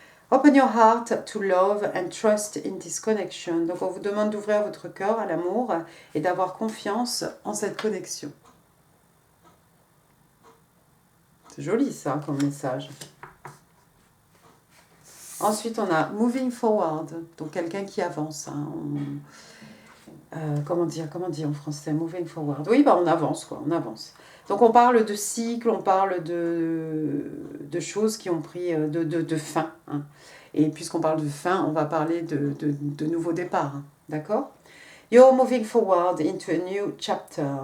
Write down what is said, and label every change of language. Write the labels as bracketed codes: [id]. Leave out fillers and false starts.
[en] Open your heart to love and trust in this connection. [fr] Donc, on vous demande d'ouvrir votre cœur à l'amour et d'avoir confiance en cette connexion. C'est joli ça comme message. Ensuite, on a moving forward, donc quelqu'un qui avance. Hein. Comment dire en français? Moving forward. Oui, on avance, quoi, on avance. Donc, on parle de cycle, on parle de choses qui ont pris, de fin. Hein. Et puisqu'on parle de fin, on va parler de nouveaux départs. Hein. D'accord? [en] You're moving forward into a new chapter.